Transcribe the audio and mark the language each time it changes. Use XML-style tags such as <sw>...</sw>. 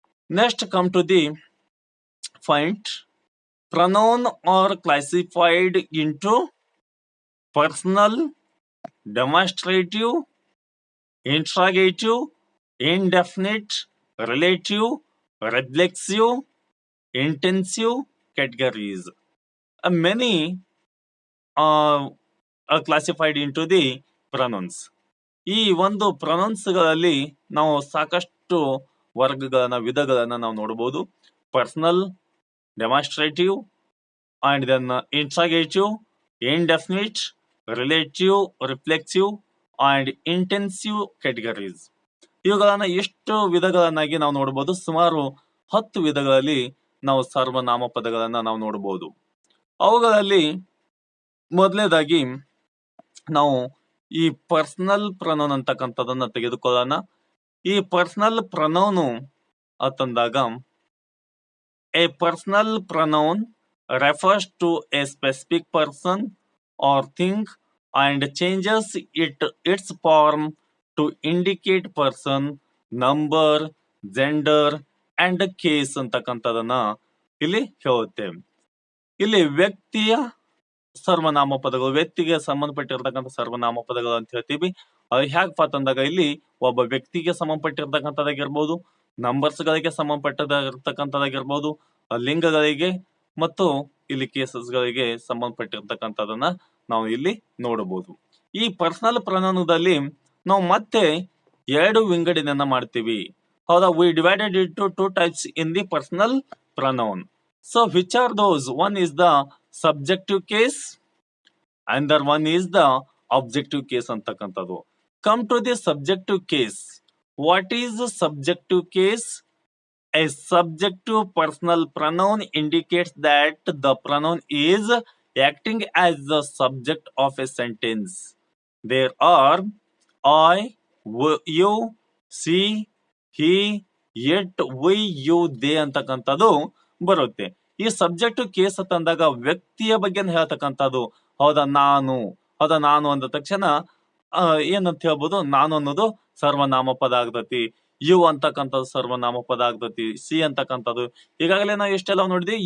<en>Next come to the point. Pronoun are classified into personal, demonstrative, interrogative, indefinite, relative, reflexive, intensive categories. Many are classified into the pronouns.</en> <kn>ಈ ಒಂದು pronounce ಗಳಲ್ಲಿ ನಾವು ಸಾಕಷ್ಟು ವರ್ಗಗಳನ್ನ, ವಿಧಗಳನ್ನ ನಾವು ನೋಡಬಹುದು.</kn> <en>Personal, demonstrative, and then interrogative, indefinite, relative, reflexive, and intensive categories.</en> <kn>ಇವುಗಳನ್ನ ಎಷ್ಟು ವಿಧಗಳನ್ನಾಗಿ ನಾವು ನೋಡಬಹುದು. ಸುಮಾರು 10 ವಿಧಗಳಲ್ಲಿ ನಾವು ಸರ್ವನಾಮ ಪದಗಳನ್ನ ನಾವು ನೋಡಬಹುದು. ಅವುಗಳಲ್ಲಿ ಮೊದಲನೇದಾಗಿ ನಾವು ಈ ಪರ್ಸನಲ್ ಪ್ರೊನೌನ್ ಅಂತಕ್ಕಂಥದನ್ನ ತೆಗೆದುಕೊಳ್ಳೋಣ. ಈ ಪರ್ಸನಲ್ ಪ್ರೊನೌನ್ ಅಂತಂದಾಗ,</kn> <en>a personal pronoun refers to a specific person or thing and changes its form to indicate person, number, gender and case</en> <kn>ಅಂತಕ್ಕಂಥದನ್ನ ಇಲ್ಲಿ ಹೇಳುತ್ತೆ. ಇಲ್ಲಿ ವ್ಯಕ್ತಿಯ ಸರ್ವನಾಮ ಪದಗಳು, ವ್ಯಕ್ತಿಗೆ ಸಂಬಂಧಪಟ್ಟಿರ್ತಕ್ಕಂಥ ಸರ್ವನಾಮ ಪದಗಳು ಅಂತ ಹೇಳ್ತೀವಿ. ಅದು ಹೇಗಪ್ಪ ಅಂತಂದಾಗ, ಇಲ್ಲಿ ಒಬ್ಬ ವ್ಯಕ್ತಿಗೆ ಸಂಬಂಧಪಟ್ಟಿರ್ತಕ್ಕಂಥದ್ದಾಗಿರ್ಬೋದು, ನಂಬರ್ಸ್ ಗಳಿಗೆ ಸಂಬಂಧಪಟ್ಟದಾಗಿರ್ತಕ್ಕಂಥದ್ದಾಗಿರ್ಬೋದು, ಲಿಂಗಗಳಿಗೆ ಮತ್ತು ಇಲ್ಲಿ ಕೇಸಸ್ ಗಳಿಗೆ ಸಂಬಂಧಪಟ್ಟಿರ್ತಕ್ಕಂಥದನ್ನ ನಾವು ಇಲ್ಲಿ ನೋಡಬಹುದು. ಈ ಪರ್ಸನಲ್ ಪ್ರೊನೌನ್ದಲ್ಲಿ ನಾವು ಮತ್ತೆ 2 ವಿಂಗಡಣೆಯನ್ನ ಮಾಡ್ತೀವಿ. ಹೌದಾ,</kn> <en>We divided into 2 types in the personal pronoun. So which are those? One is the subjective case and other one is the objective case</en> <kn>ಅಂತಕ್ಕಂಥದ್ದು.</kn> <en>Come to the subjective case. What is the subjective case? A subjective personal pronoun indicates that the pronoun is acting as the subject of a sentence. There are I, you, she, he, it, we, you, they</en> <kn>ಅಂತಕ್ಕಂಥದ್ದು ಬರುತ್ತೆ. ಈ subjective case ಅಂತಂದಾಗ ವ್ಯಕ್ತಿಯ ಬಗ್ಗೆ ಹೇಳ್ತಕ್ಕಂಥದ್ದು. ಹೌದಾ, ನಾನು ಅಂದ ತಕ್ಷಣ ಏನಂತ ಹೇಳ್ಬೋದು, ನಾನು ಅನ್ನೋದು ಸರ್ವನಾಮ ಪದ ಆಗ್ತತಿ. ಯು ಅಂತಕ್ಕಂಥದ್ದು ಸರ್ವನಾಮ ಪದ ಆಗ್ತತಿ. ಸಿ ಅಂತಕ್ಕಂಥದ್ದು ಈಗಾಗಲೇ ನಾವು ಎಷ್ಟೆಲ್ಲ ನೋಡಿದ್ವಿ.</kn>